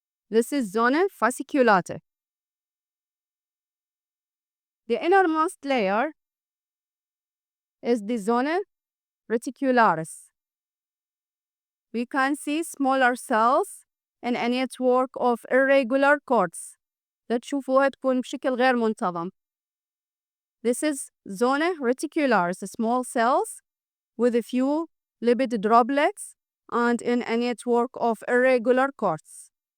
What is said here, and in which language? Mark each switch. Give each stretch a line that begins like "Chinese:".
English: This is zona fasciculata. The innermost layer is the zona reticularis. We can see smaller cells in a network of irregular cords.
Arabic: تشوفوها تكون بشكل غير منتظم.
English: This is zona reticularis, small cells with a few lipid droplets and in a network of irregular cords.